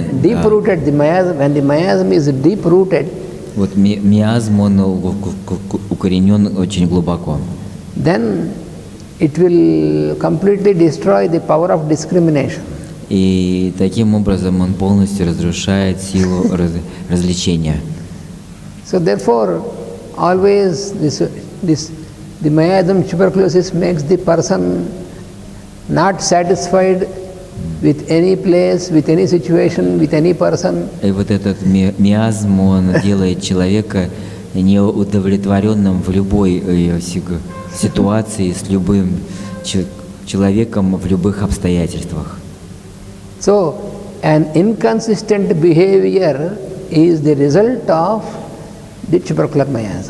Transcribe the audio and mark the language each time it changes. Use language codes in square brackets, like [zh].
[en] is deep-rooted, the miasm, when the miasm is deep-rooted, [ru] вот миазм, он укоренен очень глубоко. [en] then it will completely destroy the power of discrimination. [ru] И таким образом он полностью разрушает силу развлечения. [en] So therefore, always the miasm tuberculosis makes the person not satisfied with any place, with any situation, with any person. [ru] И вот этот миазм, он делает человека неудовлетворенным в любой ситуации, с любым человеком, в любых обстоятельствах. [en] So, an inconsistent behavior is the result of the tubercular miasm.